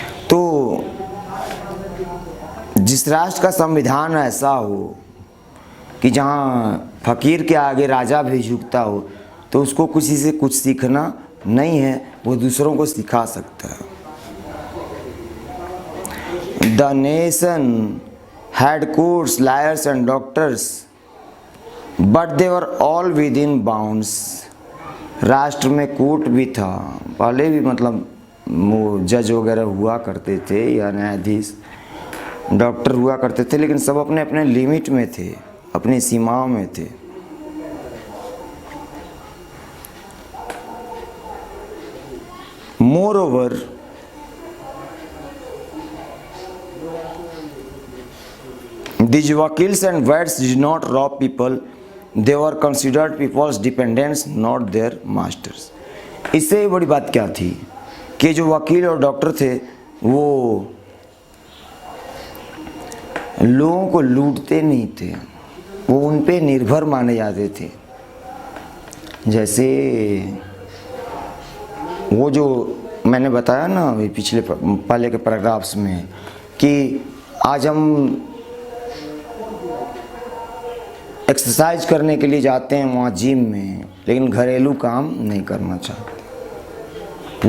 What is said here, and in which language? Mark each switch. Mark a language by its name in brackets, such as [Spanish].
[Hindi] तो जिस राष्ट्र का संविधान ऐसा हो कि जहाँ फकीर के आगे राजा भी झुकता हो, तो उसको किसी से कुछ सीखना नहीं है, वो दूसरों को सिखा सकता है। [English] The nation had courts, lawyers and doctors, but they were all within bounds. [Hindi] राष्ट्र में कोर्ट भी था, पहले भी मतलब वो जज वगैरह हुआ करते थे या न्यायाधीश, डॉक्टर हुआ करते थे, लेकिन सब अपने अपने लिमिट में थे, अपनी सीमाओं में थे। [English] Moreover, these wakils and vets did not rob people, they were considered people's dependents, not their masters. [Hindi] इससे बड़ी बात क्या थी कि जो वकील और डॉक्टर थे वो लोगों को लूटते नहीं थे, वो उन पे निर्भर माने जाते थे। जैसे वो जो मैंने बताया ना अभी पिछले पहले के पैराग्राफ्स में कि आज हम एक्सरसाइज करने के लिए जाते हैं वहाँ जिम में, लेकिन घरेलू काम नहीं करना चाहते।